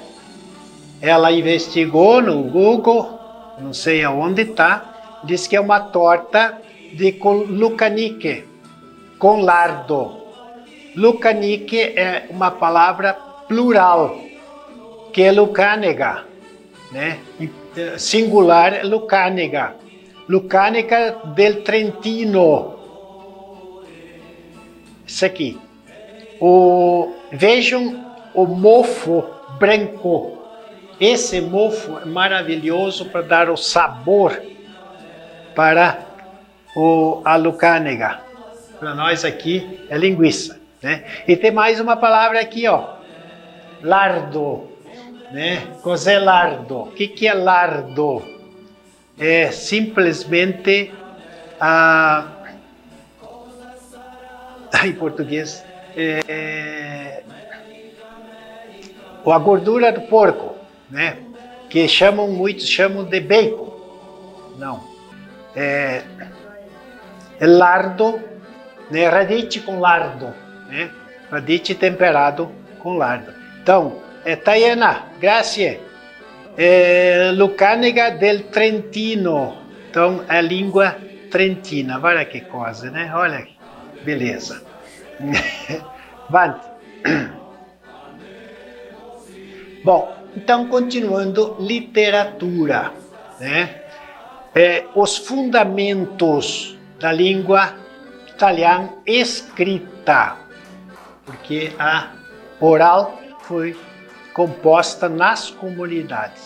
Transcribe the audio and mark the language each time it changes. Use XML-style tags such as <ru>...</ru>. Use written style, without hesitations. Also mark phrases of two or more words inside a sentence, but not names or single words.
<pt>Ela investigou no Google, não sei aonde está, diz que é uma torta de lucanique, com lardo. Lucanique é uma palavra plural, que é lucânega, né? Singular é lucânega. Lucânica del Trentino. Isso aqui. Vejam o mofo branco. Esse mofo é maravilhoso para dar o sabor para a lucânega. Para nós aqui é linguiça, né? E tem mais uma palavra aqui, ó. Lardo, né?</pt> <it>Cos'è lardo?</it> <pt>O que é lardo? É simplesmente em português a gordura do porco, né? Que muitos chamam de bacon. Não, é lardo, né? Radice com lardo, né? Radice temperado com lardo. Então, Tayana, grazie. Lucânega del Trentino. Então, a língua trentina. Olha que coisa, né? Olha, beleza. Vante. Bom, então, continuando, literatura, né? Os fundamentos da língua italiana escrita, porque a oral foi composta nas comunidades.</pt>